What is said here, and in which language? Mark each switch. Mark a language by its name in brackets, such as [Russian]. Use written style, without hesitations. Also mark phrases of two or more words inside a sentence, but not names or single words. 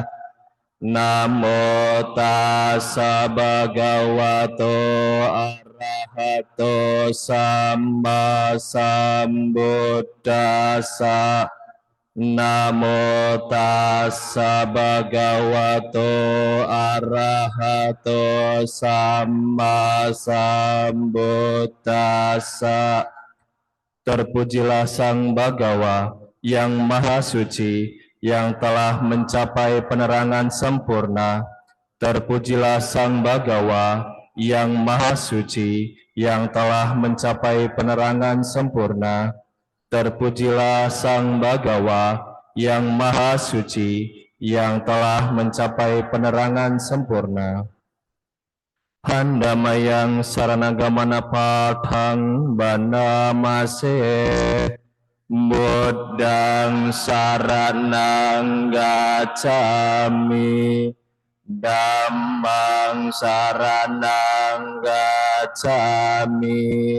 [Pali] Namo tassa bhagavato arahato samba sambuddhassa. Namo tassa bhagavato arahato samba sambuddhassa. [Indonesian] Terpujilah Sang Bhagawa yang Maha Suci, yang telah mencapai penerangan sempurna. Terpujilah Sang Bhagawa yang Maha Suci, yang telah mencapai penerangan sempurna. Terpujilah Sang Bhagawa yang Maha Suci, yang telah mencapai penerangan sempurna. [Pali] Handamayang saranagamana pathang banamase. Buddhang saranang gacchami. Dhammang saranang gacchami.